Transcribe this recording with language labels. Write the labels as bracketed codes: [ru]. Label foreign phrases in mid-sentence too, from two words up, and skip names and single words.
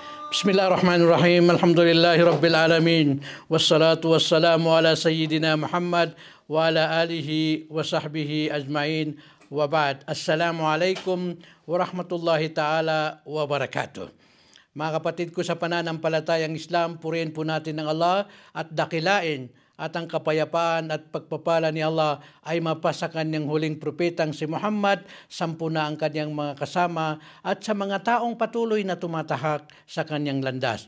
[ar] بسم الله الرحمن الرحيم. الحمد لله رب العالمين. والصلاة والسلام على سيدنا محمد وعلى آله وصحبه أجمعين. وبعد. السلام عليكم ورحمة الله تعالى وبركاته. [tl] Mga kapatid ko sa pananampalatayang Islam, purihin po natin ng Allah at dakilain at ang kapayapaan at pagpapala ni Allah ay mapasa kanyang huling propetang si Muhammad, sampu na ang kanyang mga kasama at sa mga taong patuloy na tumatahak sa kanyang landas.